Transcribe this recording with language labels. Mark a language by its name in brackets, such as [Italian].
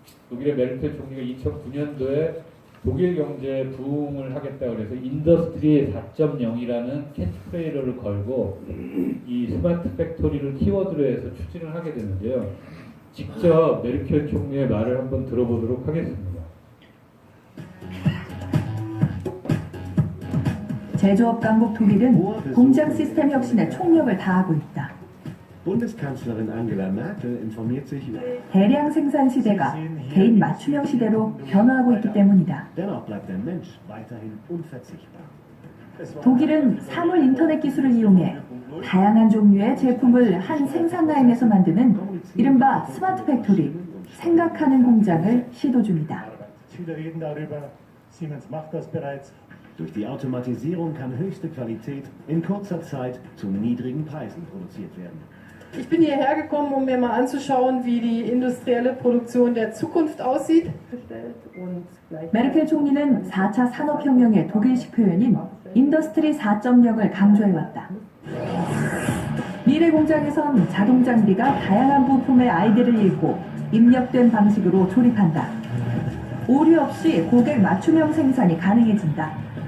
[Korean] 독일의 메르켈 총리가 2009년도에 독일 경제 부흥을 하겠다 그래서 인더스트리 4.0이라는 캐치프레이즈를 걸고 이 스마트 팩토리를 키워드로 해서 추진을 하게 되는데요. 직접 메르켈 총리의 말을 한번 들어보도록 하겠습니다. 제조업 강국 독일은 공장 시스템 혁신에 총력을 다하고 있다. [German] Bundeskanzlerin Angela Merkel informiert sich über. [Korean] 대량 생산 시대가 개인 맞춤형 시대로 변화하고 있기 때문이다. [German] Dennoch bleibt der Mensch weiterhin unverzichtbar. [Korean] 독일은 사물 인터넷 기술을 이용해 다양한 종류의 제품을 한 생산 라인에서 만드는 이른바 스마트 팩토리, 생각하는 공장을 시도 중이다. [German] Viele reden darüber, Siemens macht das bereits. Durch die Automatisierung kann höchste Qualität in kurzer Zeit zu niedrigen Preisen produziert werden. Ich bin hierher gekommen, um mir mal anzuschauen, wie die industrielle Produktion der Zukunft aussieht. [Korean] 메르켈 총리는 4차 산업혁명의 독일식 표현인 인더스트리 4.0을 강조해왔다. 미래 공장에선 자동 장비가 다양한 부품의 아이디를 읽고 입력된 방식으로 조립한다. 오류 없이 고객 맞춤형 생산이 가능해진다.